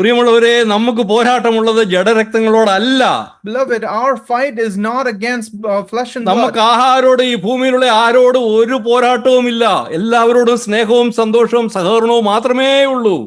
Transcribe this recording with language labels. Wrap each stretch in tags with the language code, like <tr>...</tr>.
<ml>പ്രിയമുള്ളവരെ, നമുക്ക് പോരാട്ടമുള്ളത് ജഡരക്തങ്ങളോടല്ല.</ml> <en>Beloved, our fight is not against flesh and blood.</en> <ml>നമുക്ക് ആരോട്, ഈ ഭൂമിയിലുള്ള ആരോടും ഒരു പോരാട്ടവുമില്ല. എല്ലാവരോടും സ്നേഹവും സന്തോഷവും സഹകരണവും മാത്രമേ ഉള്ളൂ.</ml>